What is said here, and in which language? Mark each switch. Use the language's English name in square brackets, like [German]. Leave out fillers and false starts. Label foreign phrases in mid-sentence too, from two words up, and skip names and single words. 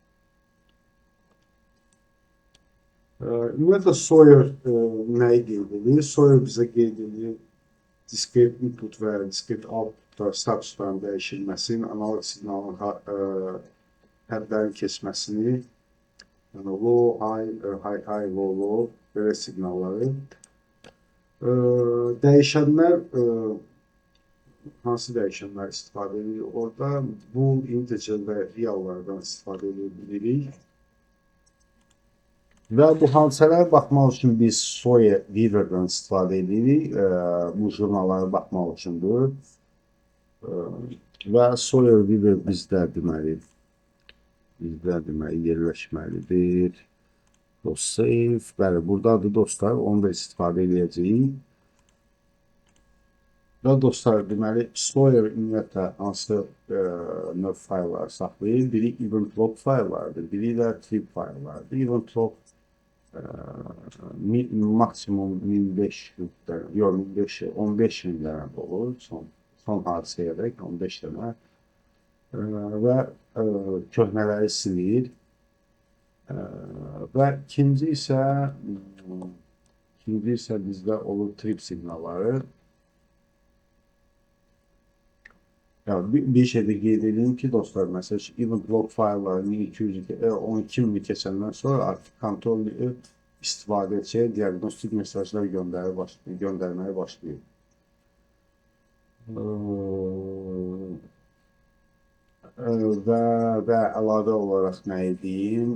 [Azerbaijani] Ümumiyyətlə, Sawyer nəyi qeyd edir? Sawyer bizə qeyd edir [English] discrete input [Azerbaijani] və [English] discrete output [Azerbaijani] statusların dəyişilməsinin, analog siqnalın hədlərin keçməsini, yəni [English] low, high, low, [Azerbaijani] belə siqnalları. Dəyişənlər, hansı dəyişənlər istifadə edilir? Orada bool, integer və reallardan istifadə edirik. Və bu hadisələrə baxmaq üçün biz Sawyer Weaver'dan istifadə edirik. Bu jurnallara baxmaq üçündür. Və Sawyer Weaver bizdə deməli yerləşməlidir. ProSave. Bəli, buradadır dostlar. Onu da istifadə edəcəyik. Və dostlar, deməli, Explorer ümumiyyətlə hansı növ faylları saxlayır? Biri [English] event log [Azerbaijani] fayllardır, biri də trip fayllardır. [English] Event log [Azerbaijani] maksimum 1500, yox 15 min dənə olur, son hadisəyə dək 15 dənə və köhnələri silir. Və ikinci isə bizdə olur trip siqnalları. Yani bir şeyde qeyd edeyim ki, dostlar, məsəl üçün [English] event log [Azerbaijani] fayllarını 12.000 keçəndən sonra artıq kontrol istifadəçiyə diaqnostik mesajlar göndərməyə başlayır. Və əlavə olaraq nə edeyim?